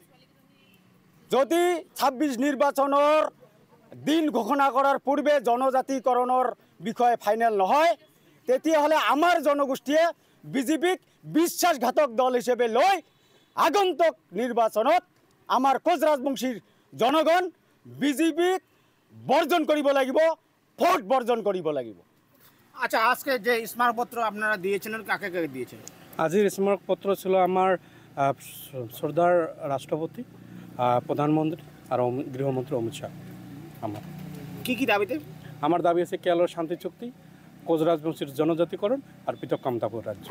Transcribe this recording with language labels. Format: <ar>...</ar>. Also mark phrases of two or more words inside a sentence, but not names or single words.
<as>যদি 26 নিৰ্বাচনৰ দিন ঘোষণা কৰাৰ পূৰ্বে জনজাতিকৰণৰ বিষয়ে ফাইনেল নহয়, তেতিয়াহ'লে আমাৰ জনগোষ্ঠীয়ে বিজেপিক বিশ্বাসঘাতক দল হিসেবে লৈ আগন্তুক নিৰ্বাচনত আমাৰ কোচ ৰাজবংশীৰ জনগণ বিজেপিক বৰ্জন কৰিব লাগিব, ভোট বৰ্জন কৰিব লাগিব।</as> <bn>আচ্ছা, আজকে যে স্মারকপত্র আপনারা দিয়েছিলেন, কাকে কাকে দিয়েছেন? আজির স্মারকপত্র ছিল আমার শ্রদ্ধার রাষ্ট্রপতি, প্রধানমন্ত্রী আর গৃহমন্ত্রী অমিত শাহ। আমার কি দাবিতে? আমার দাবি আছে কেয়ালোর শান্তি চুক্তি, কোচ রাজবংশীর জনজাতিকরণ আর পৃথক কামতাপুর রাজ্য।</bn>